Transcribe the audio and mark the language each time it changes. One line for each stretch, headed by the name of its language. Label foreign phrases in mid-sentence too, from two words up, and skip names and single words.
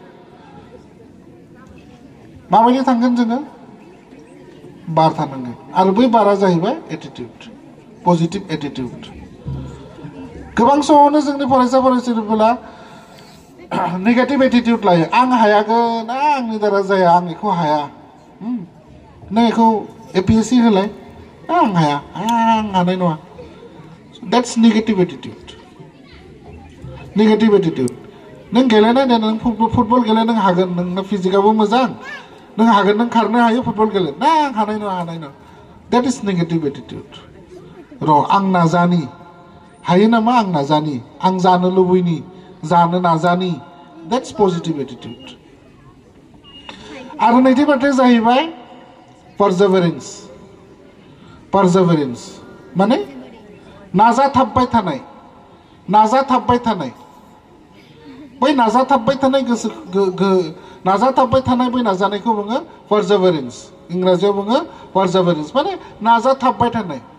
Bodo: माबायदि थांगोन जोङो बार थानांगोन आरो बै बारा जाहैबाय
English: attitude positive attitude
Bodo: गोबां समावनो जोंनि फरायसा फरायसुलिफोरा
English: negative attitude
Bodo: लायो आं हायागोन आंनि द्वारा जाया आं बेखौ हाया नों बेखौ एपिएससि होलाय आं हाया आं हानाय नङा
English: that's negative attitude
Bodo: नों गेलेनाय दे नों फुटबल गेले नों हागोन नोंना फिजिकाबो मोजां नों हागोन नों खारनो हायो फुटबल गेले ना आं हानाय नङा
English: that is negative attitude
Bodo: र' आं नाजानि हायो नामा आं नाजानि आं जानो लुबैनि जानो नाजानि
English: that's positive attitude
Bodo: आरो नैथि बाथ्राया जाहैबाय perseverance माने नाजाथाबबाय थानाय बै नाजाथाबबाय थानाय गोसो नाजाथाबबाय थानाय बै नाजानायखौ बुङो perseverance इंराजियाव बुङो perseverance माने नाजाथाबबाय थानाय